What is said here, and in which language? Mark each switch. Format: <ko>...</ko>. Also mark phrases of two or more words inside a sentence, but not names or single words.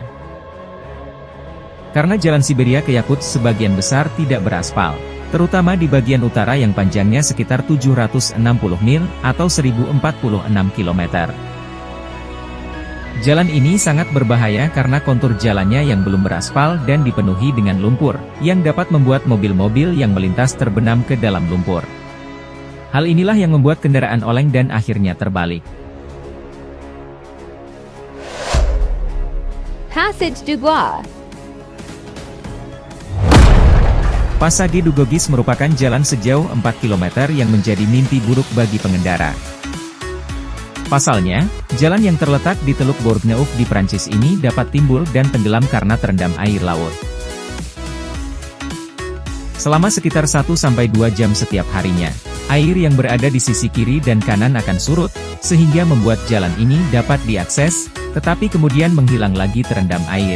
<id>Karena Jalan Siberia ke Yakutsk sebagian besar tidak beraspal, terutama di bagian utara yang panjangnya sekitar 760 mil atau 1046 km. Jalan ini sangat berbahaya karena kontur jalannya yang belum beraspal dan dipenuhi dengan lumpur, yang dapat membuat mobil-mobil yang melintas terbenam ke dalam lumpur. Hal inilah yang membuat kendaraan oleng dan akhirnya terbalik. Passage du Bois. Passage du Bois merupakan jalan sejauh 4 km yang menjadi mimpi buruk bagi pengendara. Pasalnya, jalan yang terletak di Teluk Bourgneuf di Prancis ini dapat timbul dan tenggelam karena terendam air laut. Selama sekitar 1-2 jam setiap harinya, air yang berada di sisi kiri dan kanan akan surut, sehingga membuat jalan ini dapat diakses, tetapi kemudian menghilang lagi terendam air.</id>